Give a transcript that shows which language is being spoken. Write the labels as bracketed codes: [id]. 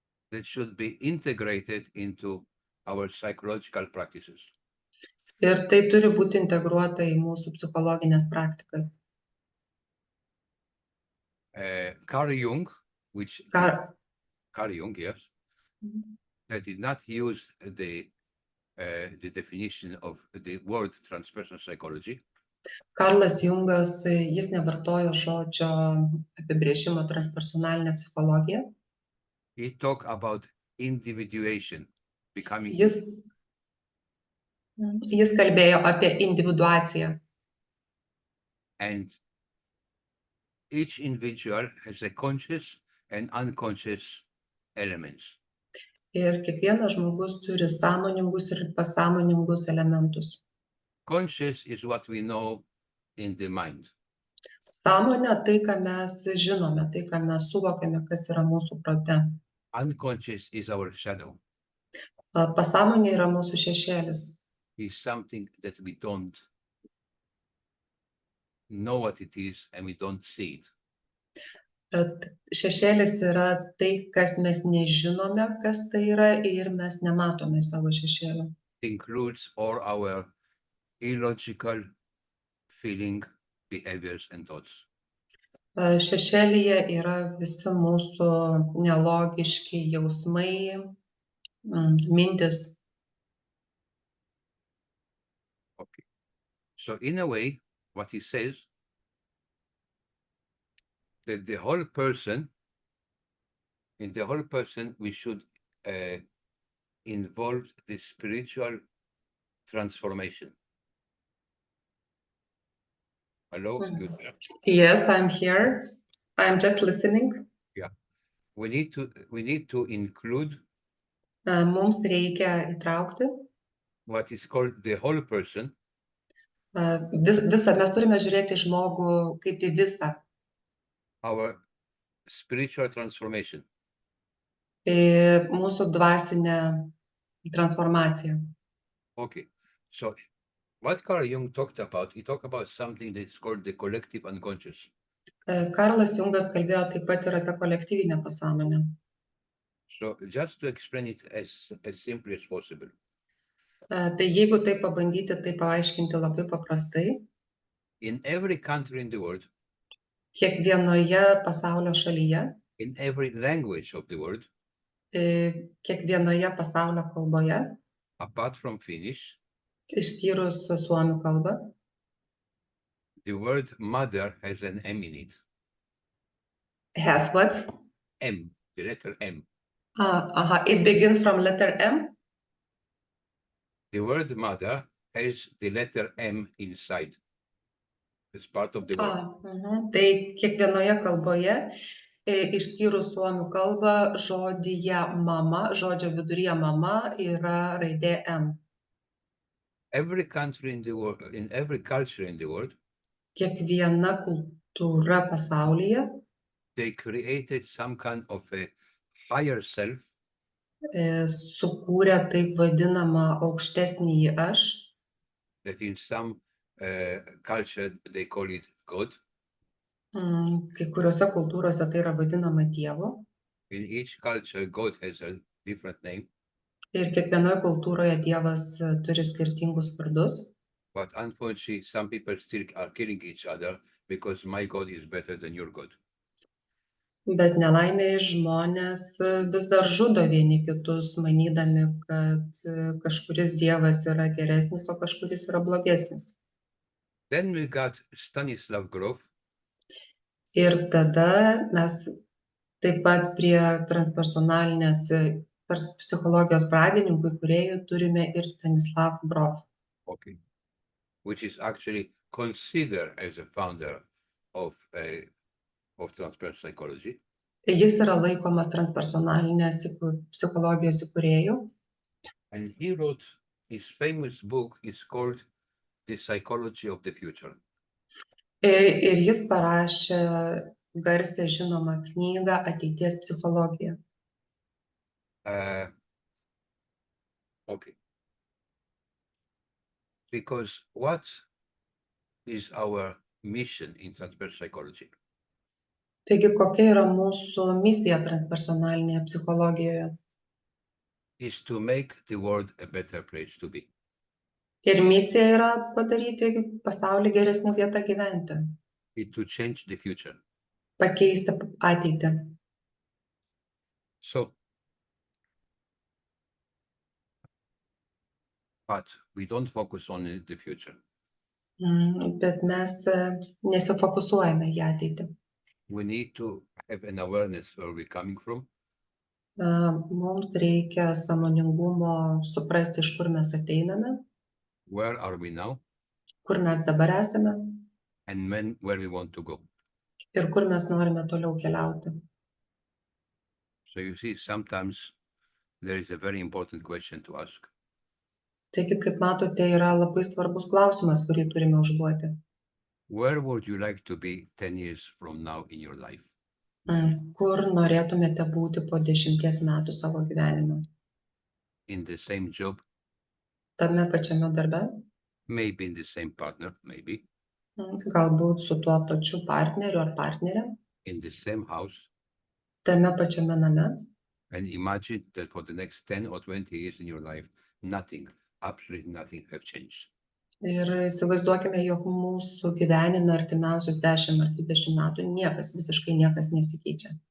[en] That should be integrated into our psychological practices. [lt] ir tai turi būti integruota į mūsų psichologinės praktikas. [en] Carl Jung, which [lt] Kar- [en] Carl Jung, yes, that did not use the definition of the word transpersonal psychology, [lt] Karlas Jungas, jis nevartojo žodžio apibrėžimo transpersonalinė psichologija. [en] he talked about individuation, becoming [lt] Jis kalbėjo apie individuaciją. [en] and each individual has a conscious and unconscious elements. [lt] Ir kiekvienas žmogus turi sąmoningus ir pasąmoningus elementus. [en] Conscious is what we know in the mind. [lt] Sąmonė tai, ką mes žinome, tai, ką mes suvokiame, kas yra mūsų prote. [en] Unconscious is our shadow. [lt] Pasąmonė yra mūsų šešėlis. [en] Is something that we don't know what it is and we don't see it. [lt] Bet šešėlis yra tai, kas mes nežinome, kas tai yra, ir mes nematome savo šešėlio. [en] It includes all our illogical feeling, behaviors and thoughts. [lt] Šešėlyje yra visi mūsų nelogiški jausmai, mintis. [en] Okay. So in a way, what he says, that the whole person, in the whole person, we should involve the spiritual transformation. Hello? You there? Yes, I'm here. I'm just listening. We need to include [lt] Mums reikia įtraukti [en] what is called the whole person [lt] visą, mes turime žiūrėti į žmogų kaip į visą, [en] our spiritual transformation. [lt] į mūsų dvasinę transformaciją. [en] Okay, so what Carl Jung talked about, he talked about something that's called the collective unconscious. [lt] Karlas Jungas kalbėjo taip pat ir apie kolektyvinę pasąmonę. [en] So just to explain it as simply as possible, [lt] Tai jeigu tai pabandyti, tai paaiškinti labai paprastai, [en] in every country in the world, [lt] kiekvienoje pasaulio šalyje, [en] in every language of the world, [lt] kiekvienoje pasaulio kalboje, [en] apart from Finnish, [lt] išskyrus suomių kalbą, [en] the word mother has an M in it. has what? M, the letter M. It begins from letter M. The word mother has the letter M inside. It's part of the word. [lt] Tai kiekvienoje kalboje, išskyrus suomių kalbą, žodyje mama, žodžio viduryje mama yra raidė M. [en] Every country in the world, in every culture in the world, [lt] Kiekviena kultūra pasaulyje [en] they created some kind of a higher self [lt] sukūrė taip vadinamą aukštesnįjį aš, [en] that in some culture they call it God. [lt] kai kuriuose kultūrose tai yra vadinama Dievu, [en] In each culture, God has a different name, [lt] ir kiekvienoje kultūroje Dievas turi skirtingus vardus, [en] but unfortunately, some people still are killing each other because my God is better than your God. [lt] Bet nelaimėje žmonės vis dar žudo vieni kitus, manydami, kad kažkuris dievas yra geresnis, o kažkuris yra blogesnis. [en] Then we got Stanislav Grof, [lt] Ir tada mes taip pat prie transpersonalinės psichologijos pradininkų įkūrėjų turime ir Stanislav Grof, [en] okay, which is actually considered as a founder of transpersonal psychology. [lt] Jis yra laikomas transpersonalinės psichologijos įkūrėjų. [en] And he wrote his famous book is called The Psychology of the Future. [lt] Ir jis parašė garsią žinomą knygą Ateities psichologija. [en] Okay. Because what is our mission in transpersonal psychology? [lt] Taigi, kokia yra mūsų misija transpersonalinėje psichologijoje? [en] Is to make the world a better place to be. [lt] Ir misija yra padaryti pasaulį geresnę vietą gyventi, [en] Is to change the future. [lt] pakeisti ateitį. [en] So, but we don't focus on the future. [lt] Bet mes nesifokusuojame į ateitį. [en] We need to have an awareness where we're coming from, [lt] Mums reikia sąmoningumo suprasti, iš kur mes ateiname, [en] where are we now, [lt] kur mes dabar esame [en] and where we want to go. [lt] ir kur mes norime toliau keliauti. [en] So you see, sometimes there is a very important question to ask. [lt] Taigi, kaip matote, yra labai svarbus klausimas, kurį turime užduoti. [en] Where would you like to be 10 years from now in your life? [lt] Kur norėtumėte būti po 10 metų savo gyvenime? [en] In the same job, [lt] Tame pačiame darbe? [en] maybe in the same partner, maybe [lt] Galbūt su tuo pačiu partneriu ar partnerė? [en] in the same house, [lt] Tame pačiame name? [en] and imagine that for the next 10 or 20 years in your life, nothing, absolutely nothing have changed. [lt] Ir įsivaizduokime, jog mūsų gyvenime artimiausius 10 ar 20 metų visiškai niekas nesikeičia.